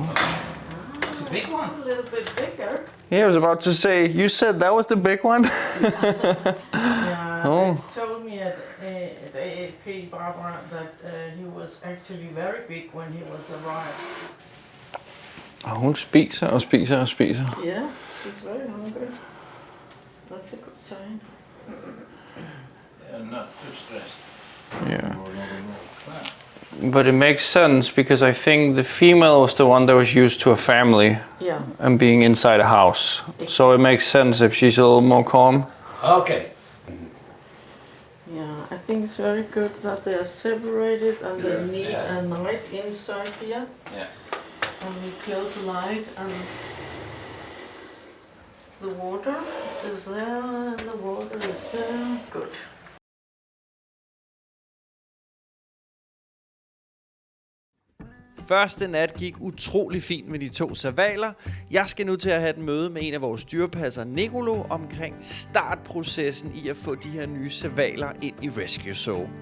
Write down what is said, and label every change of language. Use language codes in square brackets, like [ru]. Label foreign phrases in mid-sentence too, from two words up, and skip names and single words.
[en] It's a big one. A little bit bigger. Yeah, I was about to say, you said that was the big one? Yeah, Oh. they told me at at AAP, Barbara, that he was actually very big when he was arrived. [da] Og hun spiser og spiser og spiser. [en] Yeah, she's very hungry. That's a good sign. Yeah, not too stressed. Yeah. But it makes sense because I think the female was the one that was used to a family Yeah. and being inside a house. So it makes sense if she's a little more calm. Okay. Yeah, I think it's very good that they are separated and they need Yeah. a night inside here. Yeah. And we close the light and the water is there and the water is there. Good. [da] Første nat gik utrolig fint med de to servaler. Jeg skal nu til at have et møde med en af vores dyrepasser, Nicolo, omkring startprocessen i at få de her nye servaler ind i Rescue Zoo.